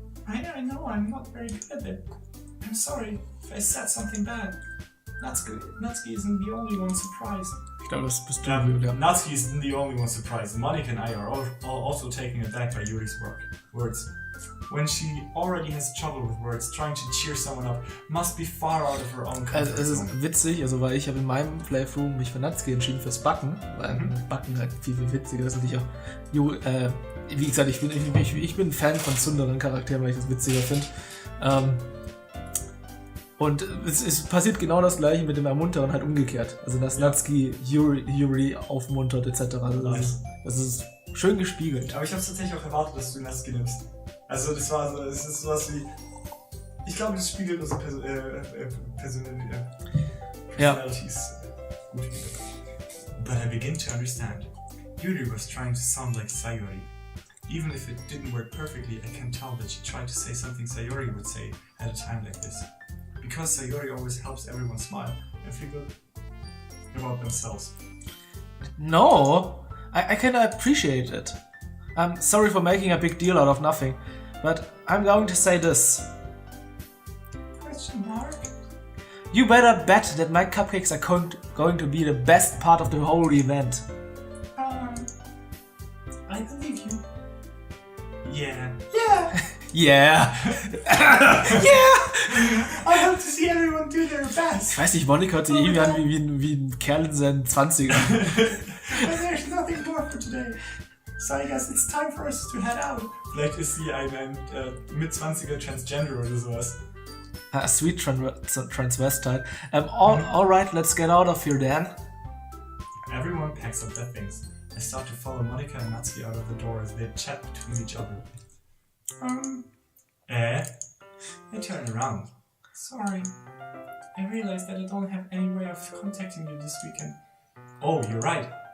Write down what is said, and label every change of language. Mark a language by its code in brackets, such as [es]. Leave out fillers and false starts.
[en] I know, I'm not very good at it. I'm sorry if I said something bad. Natsuki isn't the only one surprised. [de] Ich glaube, das bist du. [en] Natsuki isn't the only one surprised. Monica and I are also taken aback by Yuri's words. When she already has trouble with words, trying to cheer someone up must be far out of her own comfort zone. [de] Es ist witzig, also weil ich habe in meinem Playthrough mich für Natsuki entschieden fürs Backen, weil Backen halt viel witziger ist und ich auch, wie gesagt, ich bin Fan von zünderen Charakteren, weil ich das witziger finde. Und es passiert genau das gleiche mit dem Ermuntern halt umgekehrt. Also dass Natsuki Yuri aufmuntert etc. [en] Nice. [de] Das ist schön gespiegelt. Aber ich habe es tatsächlich auch erwartet, dass du Natsuki nimmst. Also das ist sowas wie... Ich glaube, das spiegelt unsere Personalities gut wieder. [en] But I begin to understand. Yuri was trying to sound like Sayori. Even if it didn't work perfectly, I can tell that she tried to say something Sayori would say at a time like this. Because Sayori always helps everyone smile and feel good about themselves. No, I can appreciate it. I'm sorry for making a big deal out of nothing, but I'm going to say this. Question mark? You better bet that my cupcakes are going to be the best part of the whole event. I believe you. Yeah! I hope to see everyone do their best. [de] Ich weiß nicht, Monika hört sich irgendwie an wie ein Kerl in seinen 20ern. [en] But there's nothing more for today. So I guess it's time for us to head out. [de] Vielleicht ist sie ein Mit-20er Transgender oder sowas. [en] A sweet transvestite. Alright, let's get out of here then. Everyone packs up their things. I start to follow Monika and Natsuki out of the door as they chat between each other. I turn around. Sorry. I realized that I don't have any way of contacting you this weekend. Oh, you're right.